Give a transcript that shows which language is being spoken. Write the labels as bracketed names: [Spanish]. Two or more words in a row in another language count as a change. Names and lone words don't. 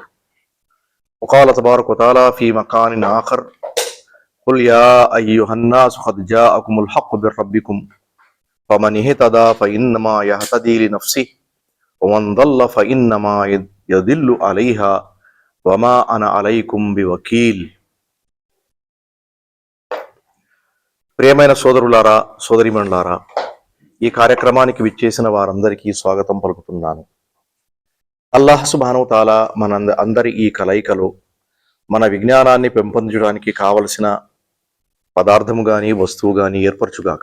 [Arabic] وقال تبارك وتعالى في مكان آخر قل يا أيها الناس قد جاءكم الحق من ربكم فمن اهتدى فإنما يهتدي لنفسه ومن ضل فإنما يضل عليها وما أنا عليكم بوكيل. [Telugu] ప్రియమైన సోదరులారా సోదరీమణులారా, ఈ కార్యక్రమానికి విచ్చేసిన వారందరికీ స్వాగతం పలుకుతున్నాను. [Arabic] الله سبحانه وتعالى [Telugu] మన అందరి ఈ కలయికలో మన విజ్ఞానాన్ని పెంపొందించడానికి కావలసిన పదార్థము గాని వస్తువు గాని ఏర్పరచుగాక.